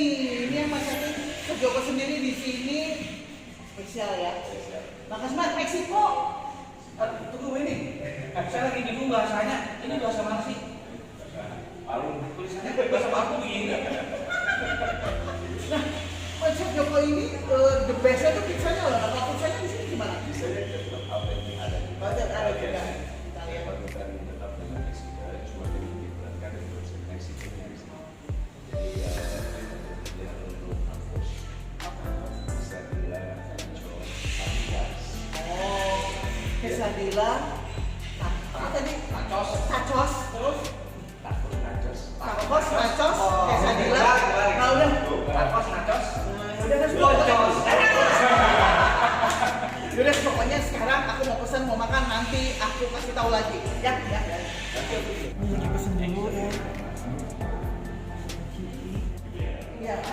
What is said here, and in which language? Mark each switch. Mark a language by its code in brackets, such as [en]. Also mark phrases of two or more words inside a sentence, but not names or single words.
[id] Ini yang masakin ke Joko sendiri di sini spesial ya. Bang Kasman, Meksiko. Tunggu ini. Saya lagi bingung bahasanya. Ini bahasa mana sih? Tulisannya bahasa Palu begini. Nah, Chef Joko ini [en] the best- [id] nya tuh pizzanya loh. Apa pizzanya di sini gimana? Saya tetap apa yang ada. Banyak ada juga. Permintaan tetap dengan Meksiko, cuma dengan diberatkan dari proses Meksiko di sini. Jadi dia untuk kampus, quesadilla, nacho, fajitas. Oh, quesadilla. Apa tadi? Tacos. Tacos. Terus Tacos, nachos. tacos, nachos, quesadilla. Nah udah. Tacos, nachos. Udah kan Tacos. Yaudah, pokoknya sekarang aku mau pesan, mau makan, nanti aku kasih tahu lagi. Ya. Ini pesen dulu ya. Iya.